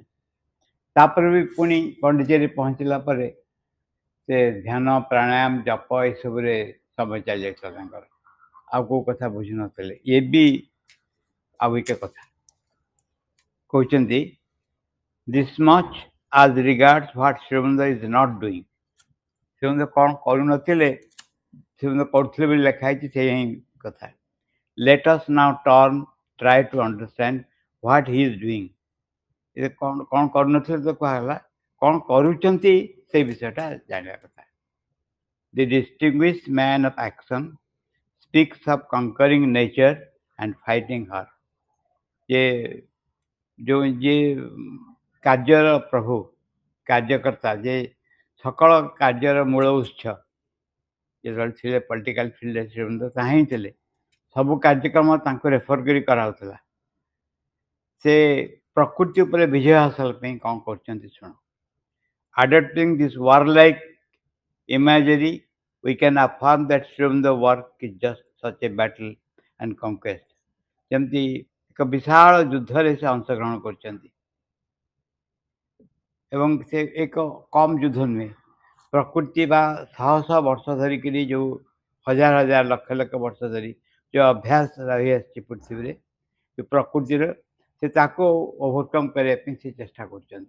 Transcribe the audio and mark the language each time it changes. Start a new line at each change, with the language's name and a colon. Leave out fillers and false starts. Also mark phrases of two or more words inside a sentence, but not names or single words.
Odia: ତାପରେ ବି ପୁଣି ପଣ୍ଡିଚେରୀ ପହଞ୍ଚିଲା ପରେ ସେ ଧ୍ୟାନ ପ୍ରାଣାୟାମ ଜପ ଏସବୁରେ ସମୟ ଚାଲି ଯାଇଥିଲା ତାଙ୍କର, ଆଉ କେଉଁ କଥା ବୁଝୁନଥିଲେ। ଇଏ ବି ଆଉ ଏକ କଥା କହୁଛନ୍ତି,
English: this much as regards what ଶ୍ରୀଅରବିନ୍ଦ is not doing।
Odia: ଶ୍ରୀଅରବିନ୍ଦ କ'ଣ କରୁନଥିଲେ, ଶ୍ରୀଅରବିନ୍ଦ କରୁଥିଲେ ବୋଲି ଲେଖା ହେଇଛି, ସେଇ ହିଁ କଥା।
English: Let us now try to understand what he is doing।
Odia: ଏ କ'ଣ କରୁନଥିଲେ ତ କୁହାଗଲା, କ'ଣ କରୁଛନ୍ତି ସେଇ ବିଷୟଟା ଜାଣିବା କଥା।
English: The distinguished man of action speaks of conquering nature and fighting her।
Odia: ଯେ ଯେଉଁ ଯିଏ କାର୍ଯ୍ୟର ପ୍ରଭୁ, କାର୍ଯ୍ୟକର୍ତ୍ତା, ଯେ ସକଳ କାର୍ଯ୍ୟର ମୂଳ ଉତ୍ସ, ଯେତେବେଳେ ଥିଲେ
English: political fieldରେ
Odia: ଶ୍ରୀଅରବିନ୍ଦ ତାହା ହିଁ ଥିଲେ। ସବୁ କାର୍ଯ୍ୟକ୍ରମ ତାଙ୍କୁ ରେଫର କରି କରାହେଉଥିଲା। ସେ ପ୍ରକୃତି ଉପରେ ବିଜୟ ହାସଲ ପାଇଁ କ'ଣ କରୁଛନ୍ତି ଶୁଣ।
English: Adopting this warlike imagery, we can affirm that ଶ୍ରୀଅରବିନ୍ଦ work is just such a battle and conquest।
Odia: ଯେମିତି ଏକ ବିଶାଳ ଯୁଦ୍ଧରେ ସେ ଅଂଶଗ୍ରହଣ କରିଛନ୍ତି, ଏବଂ ସେ ଏକ କମ୍ ଯୁଦ୍ଧ ନୁହେଁ। ପ୍ରକୃତି ବା ଶହ ଶହ ବର୍ଷ ଧରିକିରି ଯେଉଁ ହଜାର ହଜାର ଲକ୍ଷ ଲକ୍ଷ ବର୍ଷ ଧରି ଯେଉଁ ଅଭ୍ୟାସ ରହିଆସିଛି ପୃଥିବୀରେ, ଯେଉଁ ପ୍ରକୃତିର, ସେ ତାକୁ ଓଭରକମ୍ କରିବା ପାଇଁ ସେ ଚେଷ୍ଟା କରୁଛନ୍ତି।